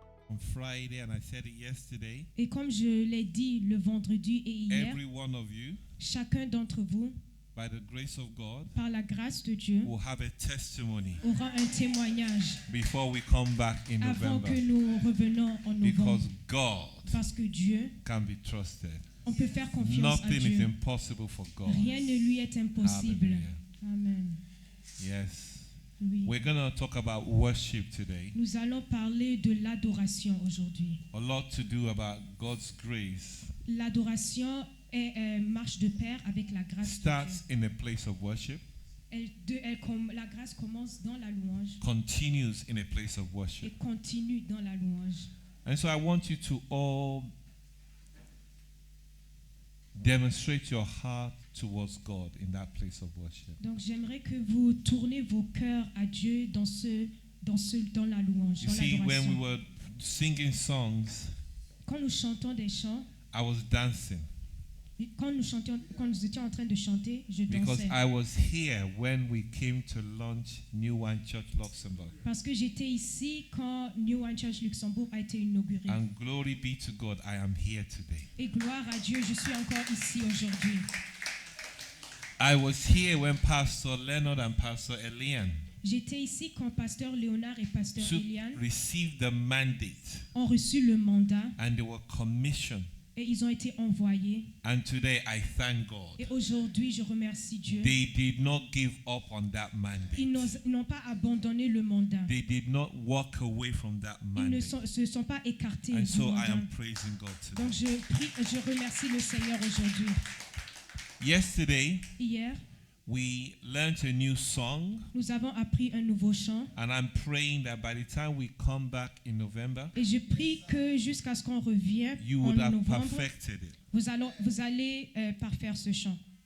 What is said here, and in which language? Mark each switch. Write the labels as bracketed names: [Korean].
[English] on Friday, and I said it yesterday, [French] Et comme je l'ai dit le vendredi et hier, [English] every one of you, [French] chacun d'entre vous, [English] by the grace of God, [French] par la grâce de Dieu, [English] will have a testimony [French] aura un témoignage [English] before we come back in [French] avant [English] November. [French] que nous revenons en novembre. [English] Because God [French] Parce que Dieu, [English] can be trusted. [French] on peut faire confiance à [English] Nothing is [French] Dieu. [English] impossible for God. [French] Rien ne lui est impossible. [English] Hallelujah. Amen. Yes. [French] Oui. [English] We're going to talk about worship today. [French] Nous allons parler de l'adoration aujourd'hui. [English] A lot to do about God's grace. [French] L'adoration marche de pair avec la grâce de [English] Starts [French] Dieu. [English] in a place of worship, [French] La grâce commence dans la louange [English] continues in a place of [French] et [English] worship. [French] continue dans la louange. [English] And so I want you to all demonstrate your heart towards God in that place of worship. [French] Donc j'aimerais que vous tournez vos cœurs à Dieu dans la louange, [English] You [French] dans [English] see, when we [French] l'adoration. [English] were singing songs, [French] Quand nous chantons des chants, [English] I was dancing [French] quand nous étions en train de chanter, je [English] because [French] dansais. [English] I was here when we came to launch New Wine Church Luxembourg. [French] Parce que j'étais ici quand New Wine Church Luxembourg a été inauguré. [English] And glory be to God, I am here today. [French] Et gloire à Dieu, je suis encore ici aujourd'hui. [English] I was here when Pastor Leonard and Pastor Elian [French] J'étais ici quand Pasteur Léonard et Pasteur Eliane [English] received the mandate [French] ont reçu le mandat [English] and they were commissioned. [French] et ils ont été envoyés. [English] And today I thank God. [French] Et aujourd'hui, je remercie Dieu. [English] They did not give up on that [French] Ils [English] mandate. [French] n'ont pas abandonné le mandat. [English] They did not walk away from that [French] Ils ne [English] mandate. [French] se sont pas écartés [English] And [French] du [English] so I [French] mandat. [English] am praising God today. [French] Donc je remercie le Seigneur aujourd'hui. [English] Yesterday, [French] Hier, [English] we learned a new song, [French] nous avons appris un nouveau chant. [English] and I'm praying that by the time we come back in November, [French] Et je prie que jusqu'à ce qu'on revienne [English] you [French] en [English] would have [French] novembre, [English] perfected it. [French] vous allez parfaire ce chant.